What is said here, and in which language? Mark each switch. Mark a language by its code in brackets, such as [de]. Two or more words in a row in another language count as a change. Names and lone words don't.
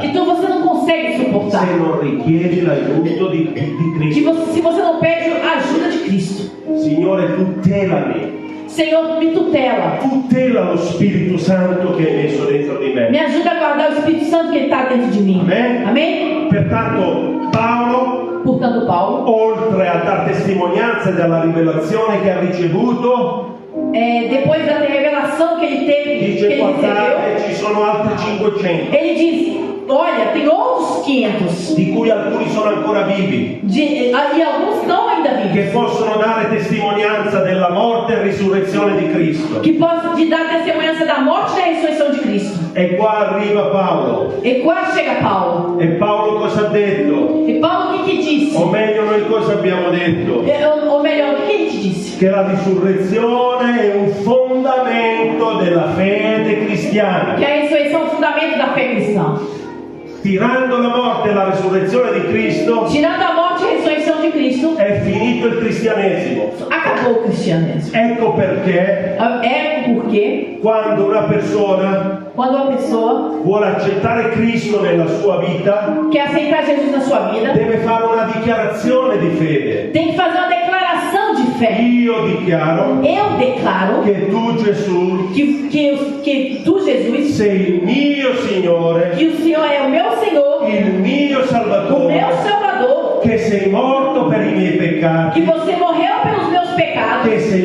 [pt] que você não consegue se suportar. [it] non richiedi l'aiuto di Cristo. [pt] Se você não pede a ajuda de Cristo. [it] Signore, tutelami, [pt] Senhor, me tutela. [it] tutela lo Spirito Santo che hai messo dentro di [pt] Me [it] me. [pt] ajuda a guardar o Espírito Santo que está dentro de mim. Amém? Amém? [it] Pertanto Paolo, [pt] Portanto, Paulo, [it] oltre a dar testimonianza della rivelazione che ha ricevuto, [pt] depois da revelação que ele teve, que [it] dice [pt] ele recebeu, [it] guardate, ci sono altri 500, [pt] ele diz: olha, tem outros 500 [it] di cui alcuni sono ancora vivi, [pt] e alguns estão ainda [it] che [pt] vivos, [it] possono dare testimonianza della morte e risurrezione di Cristo. [pt] que possam te dar testemunhança da morte e da ressurreição de Cristo. [it] E qua arriva Paolo. [pt] E quase chega Paulo. [it] E Paolo cosa ha detto? [pt] E Paulo o que disse? [it] O meglio, noi cosa abbiamo detto? [pt] Ou melhor, o que ele te disse? [it] Che la risurrezione è un fondamento della fede cristiana. [pt] Que a ressurreição é o fundamento da fé cristã. [it] Tirando la morte e la risurrezione di Cristo, [pt] Tirando a morte e a ressurreição de Cristo, [it] è finito il cristianesimo. [pt] acabou o cristianismo. [it] Ecco perché [pt] É porque [it] quando una persona [pt] quando uma pessoa [it] vuole accettare Cristo nella sua vita, [pt] quer aceitar Jesus na sua vida, [it] deve fare una dichiarazione di fede. [pt] tem que fazer uma declaração de fé. [it] Io dichiaro [pt] Eu declaro [it] che tu, Gesù, [pt] que tu, Jesus, [it] sei il mio Signore, [pt] que o Senhor é o meu Senhor, [it] il mio [pt] o [it] Salvatore, [pt] meu Salvador, [it] che sei morto per i miei peccati, [pt] que você morreu pelos meus pecados, [it] che